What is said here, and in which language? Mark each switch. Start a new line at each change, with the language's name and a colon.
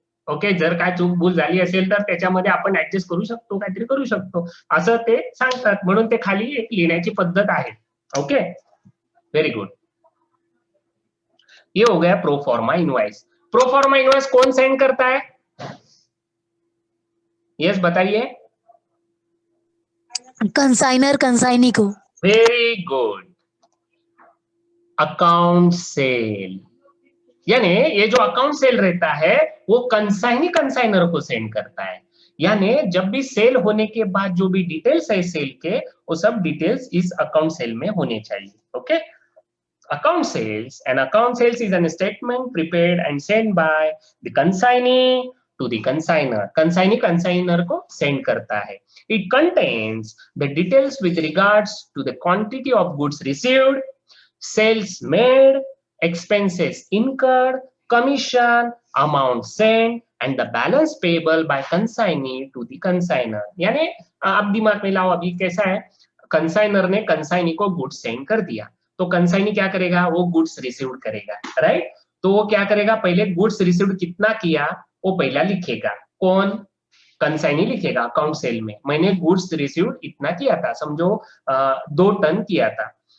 Marathi: Okay, जर काय चूक भूल झाली असेल तर त्याच्यामध्ये आपण ऍडजस्ट करू शकतो, काहीतरी करू शकतो, असं ते सांगतात, म्हणून ते खाली एक लिहिण्याची पद्धत आहे।
English: Okay, very good.
Hindi: ये हो गया प्रो फॉर्मा इनवॉइस। प्रो फॉर्मा इनवॉइस कौन सेंड करता है? यस बताइए। कंसाइनर कंसाइनी को। वेरी गुड, अकाउंट सेल, यानी ये जो अकाउंट सेल रहता है वो कंसाइनी कंसाइनर को सेंड करता है, यानी जब भी सेल होने के बाद जो भी डिटेल्स है सेल के, वो सब डिटेल्स इस अकाउंट सेल में होने चाहिए।
English: Okay, account sales, and account sales is an statement prepared and sent by the consignee to the consigner.
Hindi: Consignee consigner को send करता है।
English: It contains the details with regards to the quantity of goods received, sales made, expenses incurred, commission, amount sent, and the balance payable by consignee to the consigner.
Hindi: यानी आप दिमाग में लाओ, अभी कैसा है, कंसाइनर ने कंसाइनी को गुड्स सेंड कर दिया, तो कंसाइनी क्या करेगा, वो गुड्स रिसीव्ड करेगा, राइट। तो वो क्या करेगा, पहले गुड्स रिसीव्ड कितना किया वो पहला लिखेगा, कौन, कंसाइनी लिखेगा अकाउंट सेल में, मैंने गुड्स रिसीव्ड इतना किया था, समझो 2 टन किया था।